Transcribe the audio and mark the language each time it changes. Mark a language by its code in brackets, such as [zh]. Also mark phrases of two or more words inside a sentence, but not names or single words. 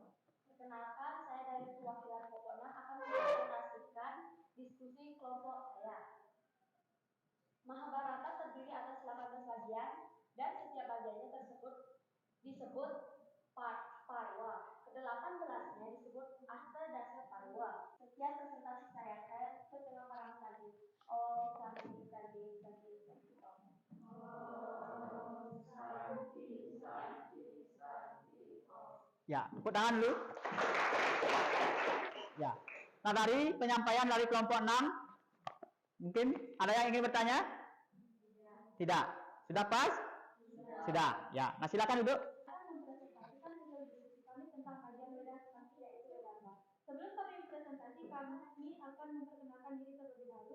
[id] Perkenalkan, saya dari perwakilan kelompok 6 akan mempresentasikan diskusi kelompok saya. Mahabharata terdiri atas 18 bagian dan setiap bagiannya disebut parwa. Ke-18-nya disebut Asta Dasa Parwa. Sekian presentasi saya terima kasih tadi. [sa] Om Santi Santi Santi Santi Om. Om Santi Santi Santi Om. [id] Ya, tepuk tangan dulu. Ya. Nah, dari penyampaian dari kelompok 6, mungkin ada yang ingin bertanya? Tidak. Sudah pas? Sudah. Ya. Nah, silakan duduk. Sebelum kami presentasi, kami akan memperkenalkan diri terlebih dahulu.